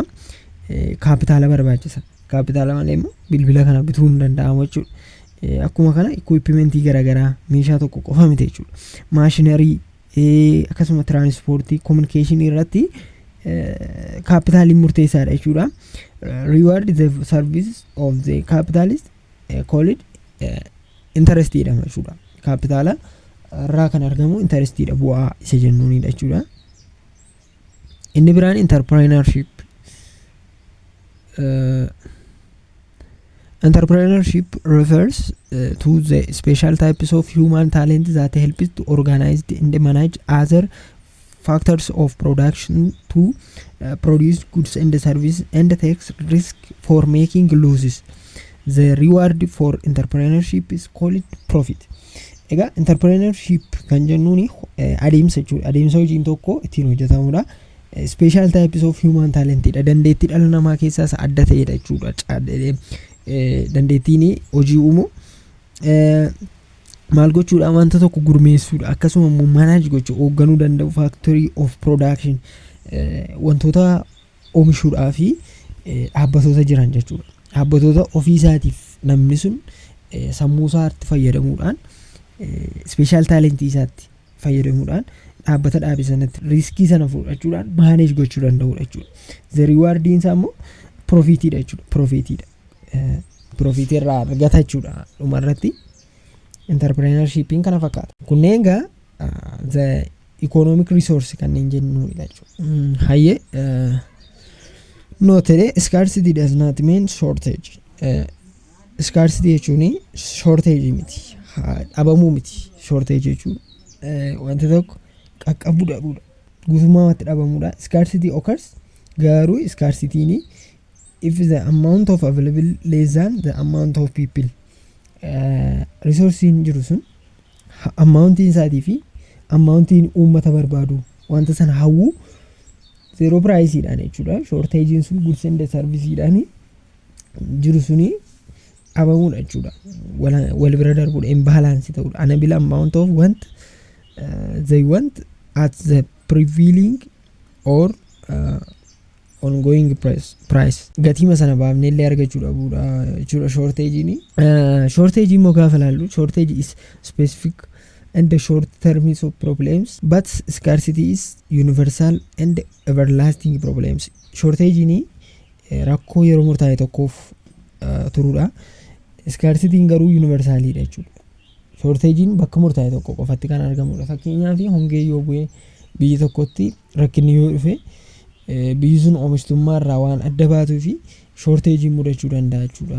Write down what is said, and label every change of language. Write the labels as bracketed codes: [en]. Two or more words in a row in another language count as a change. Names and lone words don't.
[om] Capitala barbaachisa. Capitala malee immoo bilbila kana bituu hin danda'amu jechuudha. Akkuma kana equipment garagaraa meeshaa tokko qofa miti jechuudha. Machinery akkasuma [en] transport communication [om] irratti capital murteessaadha jechuudha. [en] Reward the service of the capitalist called interest [om] jedhama jechuudha. Capitala irraa kan argamu interest dha, bu'aa isa jennuunidha jechuudha. Inni biraan entrepreneurship. [en] Entrepreneurship refers to the special types of human talent that help to organize and manage other factors of production to produce goods and services and takes risk for making losses. The reward for entrepreneurship is called profit. [om] Egaa entrepreneurship kan jennuuni adeemsa jechuudha. Adeemsa hojiin tokko ittiin hojjetamudha. [en] Special types of human talent dha. [om] Dandeettii dhala namaa keessaas adda ta'edha jechuudha. Dandeettiin hojii uumuu maal gochuudha wanta tokko gurmeessuudha akkasuma immoo manage gochuu hoogganuu danda'u [en] factory of production [om] wantoota oomishuudhaa fi dhaabbatoota jiran jechuudha. Dhaabbatoota ofiisaatiif namni sun sammuu isaatti fayyadamuudhaan [en] special talent [om] isaatti fayyadamuudhaan dhaabbata dhaabe sanatti riskii sana fudhachuudhaan manage gochuu danda'udha jechuudha. [en] The reward [om] isaa immoo profitidha jechuudha. Profit irraa argata jechuudha dhumarratti. Entrepreneurshipin kana fakkaata. Kunneen egaa [en] the economic resource [om] kanneen jennuudha jechuudha. [en] Hayyee note scarcity does not mean shortage. [om] Scarcity jechuun shortage miti. Dhabamuu miti. Shortage jechuun wanta tokko qaqqabuu dhabuudha. Guutummaatti dhabamuudha. [en] Scarcity occurs garuu scarcity ni if the amount of available less than the amount of people. [om] Resourcein jiru sun amountiin isaatii fi amountiin uummata barbaadu wanta sana hawwu zero price dhaan jechuudha. Shortagein sun [en] goods and services [om] dhaan jiru suni dhabamuudha jechuudha. Wal bira darbuudha imbalance ta'uudha. [en] Unavailable amount of want they want at the prevailing or ongoing price [om] gatima sana baafnee illee argachuu dhabuudha jechuudha. [en] Shortage [om] immoo gaafa laallu [en] shortage is specific and the short terms of problems but scarcity is universal and everlasting problems. [om] Shortage ni rakkoo yeroo murtaa'e tokkoof turuudha. Scarcity garuu universaalidha jechuudha. Shortage bakka murtaa'e tokko qofatti kan argamudha. Fakkeenyaaf hongee yoo bu'ee biyya tokkotti rakkinni yoo dhufe biyyi sun oomishtummaa irraa waan adda baatuu fi shortage mudachuu danda'a jechuudha.